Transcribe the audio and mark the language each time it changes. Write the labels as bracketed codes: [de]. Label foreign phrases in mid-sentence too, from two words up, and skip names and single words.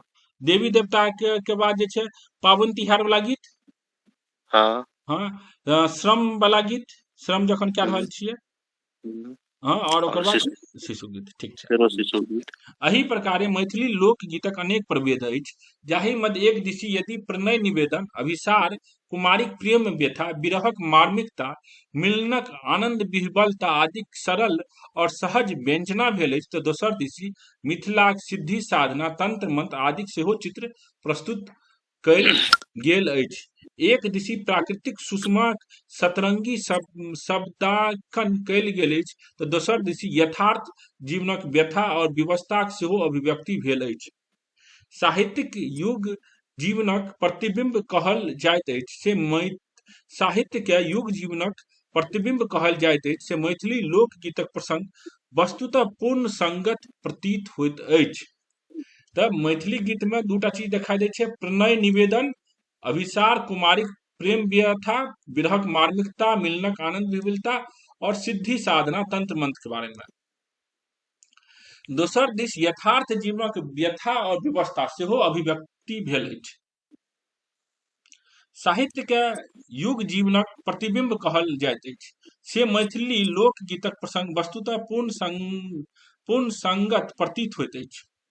[mai] देवी देवता के बाद जे छै पाबनि तिहार वाला गीत, हाँ। हाँ श्रम वाला गीत, श्रम जखन कए रहल छियै, हाँ और ओकर और बाद शिशु, शिशु गीत। ठीक छै। फेरो शिशु गीत। एही प्रकारे मैथिली लोकगीतक अनेक प्रभेद अछि, जाहि मध्य एक दिशी यदि प्रणय निवेदन, अभिसार, कुमारिक प्रेम व्यथा, विरहक मार्मिकता, मिलनक आनंद विह्वलता आदिक सरल और सहज व्यंजना भेल अछि, तऽ दोसर दिशी मिथिलाक सिद्धि साधना, तंत्र मंत्र आदिक सेहो चित्र प्रस्तुत कयल गेल अछि। एक दिशी प्राकृतिक सुषमा सतरंगी शब्दांकन कयल गेल अछि, तऽ दोसर दिशी यथार्थ जीवनक व्यथा और विवशताक सेहो अभिव्यक्ति भेल अछि। साहित्यिक युग जीवनक प्रतिबिंब कहल जाइत अछि, से साहित्य के युग जीवनक प्रतिबिंब कहल जाइत अछि, से मैथिली लोकगीतक प्रसंग वस्तुतः पूर्ण संगत प्रतीत होइत अछि। तब मैथिली गीत में दूटा चीज दिखाई दै छै, प्रणय निवेदन, अभिसार, कुमारिक प्रेम व्यथा, विरहक मार्मिकता, मिलनक आनंद विपुलता और सिद्धि साधना, तंत्र मंत्र के बारे में। दोसर दिस यथार्थ जीवनक व्यथा और विवशता सेहो अभिव्यक्ति भेल अछि। साहित्य के युग जीवनक प्रतिबिंब कहल जाइत अछि, से मैथिली लोकगीतक प्रसंग वस्तुतः पूर्ण संगत प्रतीत होइत अछि।